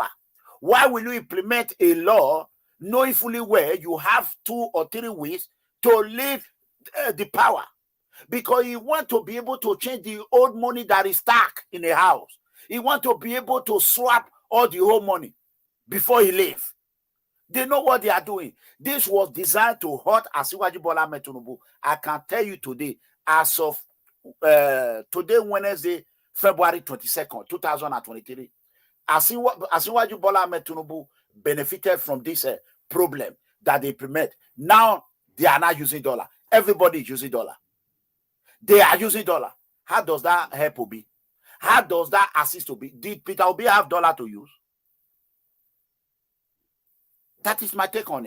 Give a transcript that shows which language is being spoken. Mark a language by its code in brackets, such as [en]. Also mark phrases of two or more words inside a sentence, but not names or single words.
[en] Why will you implement a law knowing fully well you have 2 or 3 weeks to leave the power? Because you want to be able to change the old money that is stuck in the house. You want to be able to swap all the old money before he leaves. They know what they are doing. This was designed to hurt Asiwaju Bola Ahmed Tinubu. I can tell you today, as of today, Wednesday, February 22nd, 2023, Asiwaju Bola Ahmed Tinubu benefited from this problem that they implement. Now they are not using dollar. Everybody is using dollar. They are using dollar. How does that help Obi? How does that assist Obi? Did Peter Obi have dollar to use? That is my take on it.